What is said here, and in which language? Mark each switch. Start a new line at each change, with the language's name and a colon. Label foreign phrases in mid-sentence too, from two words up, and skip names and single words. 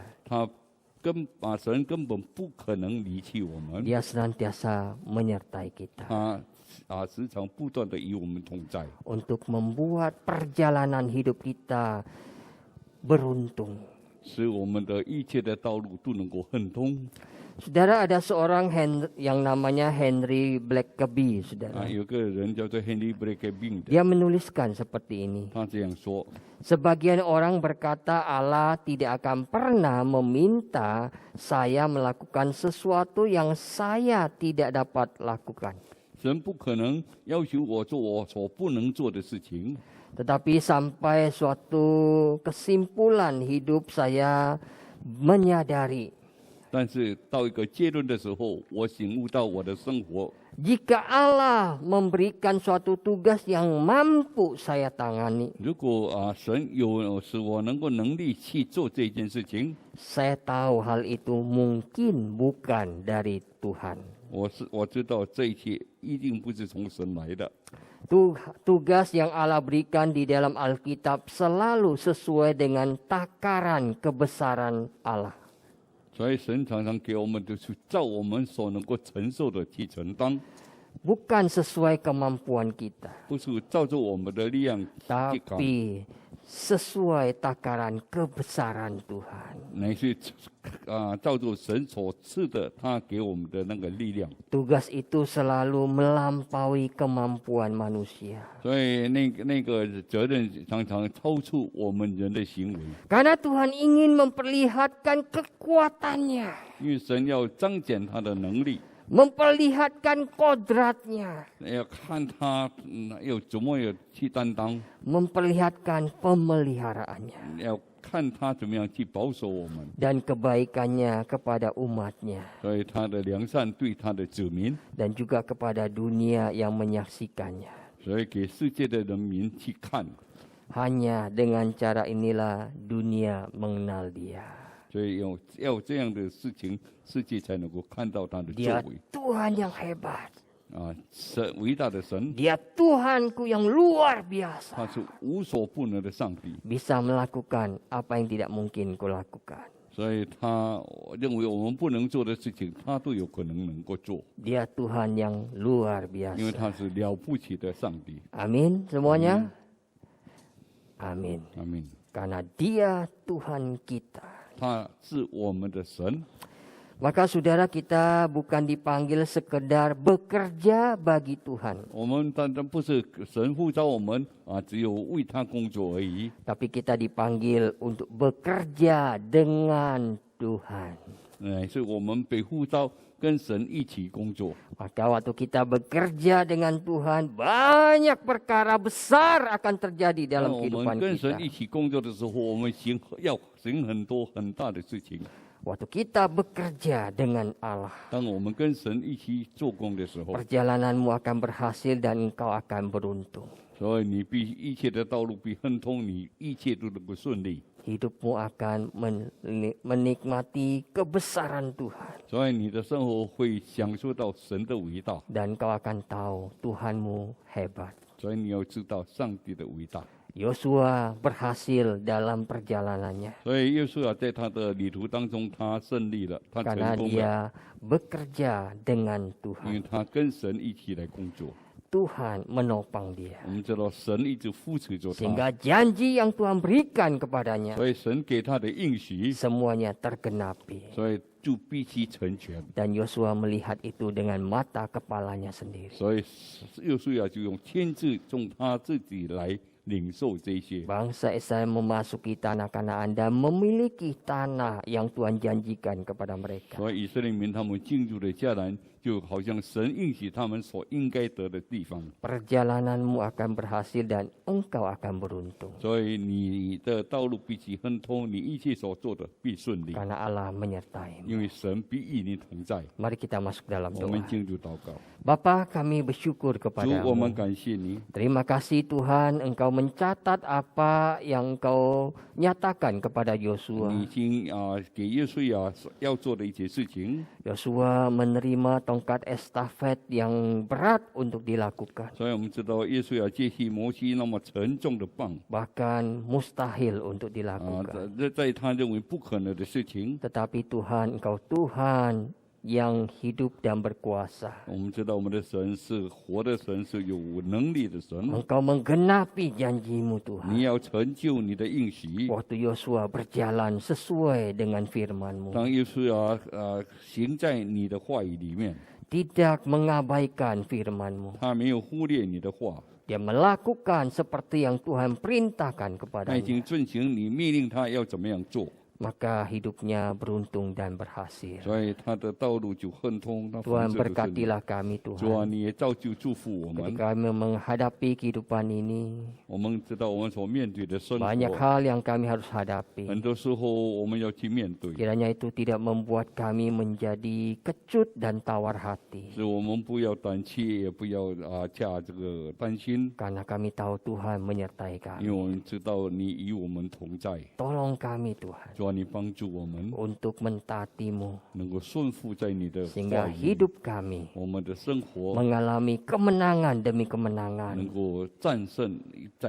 Chinese: 神根本不可能离弃我们，
Indonesian: Dia senantiasa menyertai kita
Chinese: 他时常不断的与我们同在，
Indonesian: untuk membuat perjalanan hidup kita beruntung.
Chinese: 使我们的一切的道路都能够亨通。
Indonesian: Saudara, ada seorang yang namanya Henry Blackaby, saudara.
Chinese: 有个人叫做 Henry Blackaby，
Indonesian: Dia menuliskan seperti ini.
Chinese: 他这样说：
Indonesian: Sebagian orang berkata Allah tidak akan pernah meminta saya melakukan sesuatu yang saya tidak dapat lakukan.
Chinese: 神不可能要求我做我所不能做的事情，
Indonesian: Tetapi sampai suatu kesimpulan hidup saya menyadari
Chinese: 但是到一个结论的时候，我醒悟到我的生活，
Indonesian: jika Allah memberikan suatu tugas yang mampu saya tangani,
Chinese: 如果神有使我能够能力去做这件事情，
Indonesian: saya tahu hal itu mungkin bukan dari Tuhan.
Chinese: 我知道这一切一定不是从神来的。
Indonesian: Tugas yang Allah berikan di dalam Alkitab selalu sesuai dengan takaran kebesaran Allah.
Chinese: 所以神常常给我们的是照我们所能够承受的去承担，
Indonesian: Bukan sesuai kemampuan kita,
Chinese: 不是照着我们的力量去搞，
Indonesian: tapi sesuai takaran kebesaran Tuhan.
Chinese: 乃是照着神所赐的他给我们的那个力量。
Indonesian: Tugas itu selalu melampaui kemampuan manusia.
Chinese: 所以那个责任常常超出我们人的行为，
Indonesian: Karena Tuhan ingin memperlihatkan kekuatannya,
Chinese: 因为神要彰显他的能力，
Indonesian: memperlihatkan kodratnya,
Chinese: 要看他要怎么样去担当，
Indonesian: memperlihatkan pemeliharaannya
Chinese: 要看他怎么样去保守我们。
Indonesian: dan kebaikannya kepada umatnya
Chinese: 所以他的良善对他的子民，
Indonesian: dan juga kepada dunia yang menyaksikannya.
Chinese: 所以给世界的人民去看。
Indonesian: Hanya dengan cara inilah dunia mengenal Dia.
Chinese: 所以要这样的事情，世界才能够看到他的作
Indonesian: Dia
Chinese: 为。
Indonesian: Tuhan yang hebat.
Chinese: 神伟大的神，
Indonesian: Dia Tuhanku yang luar biasa.
Chinese: 他是无所不能的上帝，
Indonesian: Bisa melakukan apa yang tidak mungkin kau lakukan.
Chinese: 所以他认为我们不能做的事情，他都有可能能够做，
Indonesian: Dia Tuhan yang luar
Chinese: 因为
Indonesian: biasa.
Chinese: 他是了不起的上帝。
Indonesian: Amin semuanya. Amin.
Chinese: 阿门。
Indonesian: Karena Dia Tuhan kita.
Chinese: 他是我们的神，
Indonesian: Maka saudara, kita bukan dipanggil sekedar bekerja bagi Tuhan,
Chinese: 我们单单不是神呼召我们只有为他工作而已，
Indonesian: tapi kita dipanggil untuk bekerja dengan Tuhan.
Chinese: 是我们被呼召跟神一起工作。
Indonesian: Maka waktu kita bekerja dengan Tuhan, banyak perkara besar akan terjadi
Chinese: 当
Indonesian: dalam
Chinese: 我
Indonesian: kehidupan
Chinese: 们跟神
Indonesian: kita.
Chinese: 一起工作的时候，我们要行很多很大的事情。
Indonesian: Waktu kita bekerja dengan Allah,
Chinese: 当我们跟神一起做工的时候，
Indonesian: perjalananmu akan berhasil dan engkau akan beruntung.
Chinese: 所以你一切的道路必亨通，你一切都能够顺利，
Indonesian: Hidupmu akan menikmati kebesaran Tuhan.
Chinese: 所以你的生活会享受到神的伟大，
Indonesian: Dan kau akan tahu Tuhanmu hebat.
Chinese: 所以你要知道上帝的伟大。
Indonesian: Yosua berhasil dalam perjalanannya
Chinese: 所以耶稣在他的旅途当中，他胜利了，他成
Indonesian: karena
Chinese: 功了，
Indonesian: dia bekerja dengan
Chinese: 因为
Indonesian: Tuhan.
Chinese: 他跟神一起来工作。
Indonesian: Tuhan menopang dia
Chinese: 我们知道神一直扶持着他，
Indonesian: sehingga janji yang Tuhan berikan kepadanya
Chinese: 所以神给他的应许，
Indonesian: semuanya tergenapi.
Chinese: 所以就必须成全。
Indonesian: Dan Yosua melihat itu dengan mata kepalanya sendiri.
Chinese: 所以耶稣就用亲自从他自己来领受这些。
Indonesian: Bangsa Israel memasuki tanah Kanaan dan memiliki tanah yang Tuhan janjikan kepada mereka.
Chinese: 所以以色列民他们进入了迦南，就好像神应许他们所应该得的地方。
Indonesian: Perjalananmu akan berhasil dan engkau akan beruntung.
Chinese: 所以你的道路必须亨通，你一切所做的必顺利，
Indonesian: Karena Allah menyertai.
Chinese: 因为神必与你同在。
Indonesian: Mari kita masuk dalam
Chinese: 我们
Indonesian: doa.
Chinese: 进入祷告，
Indonesian: Bapa, kami bersyukur
Chinese: 主，我们
Indonesian: kepadamu.
Chinese: 感谢你，
Indonesian: Terima kasih Tuhan, Engkau mencatat apa yang Engkau nyatakan kepada
Chinese: 你已
Indonesian: Yosua.
Chinese: 经给耶稣要做的一些事情，
Indonesian: Yosua menerima tongkat estafet yang berat untuk dilakukan.
Chinese: 所以我们知道耶稣接续摩西那么沉重的棒
Indonesian: Bahkan mustahil untuk dilakukan.
Chinese: 在他认为不可能的事情，
Indonesian: Tetapi Tuhan, Engkau Tuhan yang hidup dan berkuasa.
Chinese: 我们知道我们的神是活的神，是有能力的神。
Indonesian: Engkau menggenapi janjimu Tuhan.
Chinese: 你要成就你的应许。
Indonesian: Waktu Yosua berjalan sesuai dengan firman-Mu.
Chinese: 当耶稣行在你的话语里面，
Indonesian: Tidak mengabaikan firman-Mu.
Chinese: 他没有忽略你的话，
Indonesian: Dia melakukan seperti yang Tuhan perintahkan
Chinese: 他已
Indonesian: kepadanya.
Chinese: 经遵行你命令他要怎么样做，
Indonesian: Maka hidupnya beruntung dan berhasil.
Chinese: 所以他的道路就亨通，他
Indonesian: Tuhan
Chinese: 凡事都顺利。
Indonesian: berkatilah kami
Chinese: 主啊，
Indonesian: Tuhan.
Chinese: 你也造就祝福我们。
Indonesian: Ketika kami menghadapi kehidupan ini,
Chinese: 我们知道我们所面对的生
Indonesian: banyak
Chinese: 活，
Indonesian: hal yang kami harus hadapi.
Chinese: 很多时候我们要去面对，
Indonesian: Kiranya itu tidak membuat kami menjadi kecut dan tawar hati.
Chinese: 所以我们不要胆怯，也不要加这个担心，
Indonesian: Karena kami tahu Tuhan menyertai
Chinese: 因为
Indonesian: kami.
Chinese: 我们知道你与我们同在。
Indonesian: Tolong kami Tuhan
Chinese: 主啊，你帮助我们
Indonesian: untuk mentaati-Mu
Chinese: 能够顺服在你的
Indonesian: sehingga
Chinese: 话语里，
Indonesian: hidup kami
Chinese: 我们的生活
Indonesian: mengalami kemenangan demi
Chinese: 能
Indonesian: kemenangan
Chinese: 够战胜再